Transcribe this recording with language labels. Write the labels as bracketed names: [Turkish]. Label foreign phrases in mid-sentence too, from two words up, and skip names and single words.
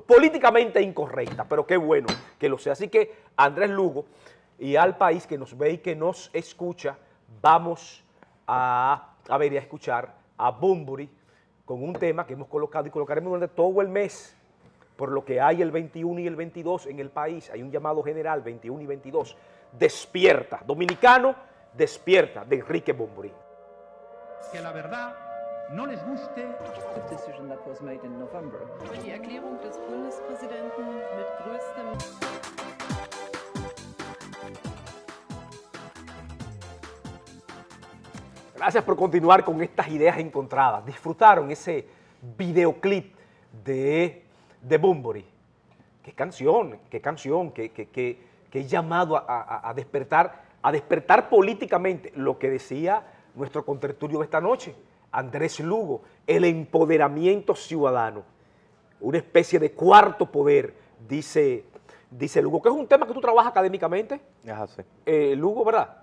[Spanish] Políticamente incorrecta, pero qué bueno que lo sea. Así que, Andrés Lugo, y al país que nos ve y que nos escucha, vamos a ver y a escuchar a Bunbury con un tema que hemos colocado y colocaremos durante todo el mes, por lo que hay el 21 y el 22 en el país. Hay un llamado general, 21 y 22. Despierta, dominicano, despierta, de Enrique Bunbury. Que la verdad no les guste. [English] The decision that was made in November. [German] Die Erklärung des Bundespräsidenten mit größtem... [Spanish] Gracias por continuar con estas ideas encontradas. ¿Disfrutaron ese videoclip de Bunbury? Qué canción, qué llamado a despertar políticamente, lo que decía nuestro contertulio de esta noche, Andrés Lugo, el empoderamiento ciudadano, una especie de cuarto poder, dice Lugo, que es un tema que tú trabajas académicamente, Lugo, ¿verdad?